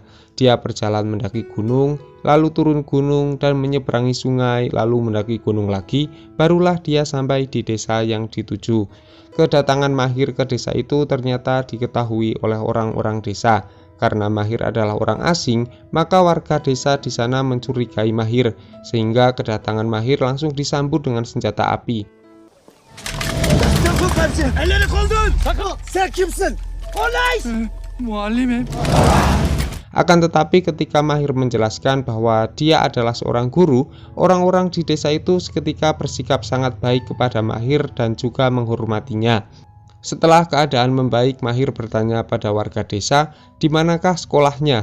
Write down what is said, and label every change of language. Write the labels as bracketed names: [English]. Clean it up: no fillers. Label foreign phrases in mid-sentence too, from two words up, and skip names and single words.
[Indonesian] Dia berjalan mendaki gunung, lalu turun gunung dan menyeberangi sungai, lalu mendaki gunung lagi, barulah dia sampai di desa yang dituju. Kedatangan Mahir ke desa itu ternyata diketahui oleh orang-orang desa. Karena Mahir adalah orang asing, maka warga desa di sana mencurigai Mahir, sehingga kedatangan Mahir langsung disambut dengan senjata api. [Turkish] Elleri koldur. Sen kimsin? Olay. Muallimim. [Indonesian] Akan tetapi ketika Mahir menjelaskan bahwa dia adalah seorang guru, orang-orang di desa itu seketika bersikap sangat baik kepada Mahir dan juga menghormatinya. Setelah keadaan membaik, Mahir bertanya pada warga desa, di manakah sekolahnya?